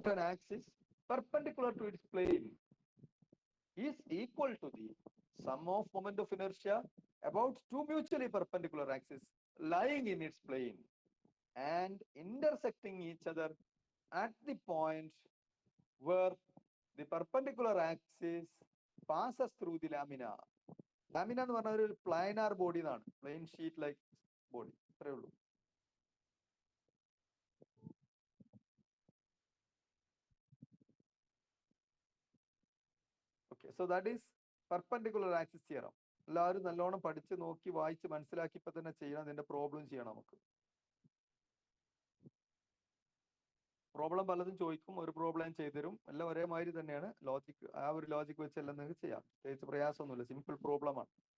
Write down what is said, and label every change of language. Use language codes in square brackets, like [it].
[en] axis perpendicular to its plane is equal to the sum of moment of inertia about two mutually perpendicular axes lying in its plane and intersecting each other at the point where the perpendicular axis passes through the lamina. [ml] Lamina എന്ന് പറഞ്ഞ ഒരു planar body എന്നാണ്, plain sheet like body. അത്രേ ഉള്ളൂ. [en] Okay, so that is perpendicular axis theorem. [ml] എല്ലാവരും നല്ലോണം പഠിച്ച് നോക്കി വായിച്ച് മനസ്സിലാക്കി ഇപ്പൊ തന്നെ ചെയ്യണം. അതിന്റെ പ്രോബ്ലം ചെയ്യണം. നമുക്ക് പ്രോബ്ലം പലതും ചോദിക്കും, ഒരു പ്രോബ്ലം ചെയ്തുതരും. എല്ലാം ഒരേമാതിരി തന്നെയാണ്. ലോജിക്, ആ ഒരു ലോജിക് വെച്ച് എല്ലാം നിങ്ങൾക്ക് ചെയ്യാം. പ്രത്യേകിച്ച് പ്രയാസമൊന്നുമില്ല, സിമ്പിൾ പ്രോബ്ലം ആണ്.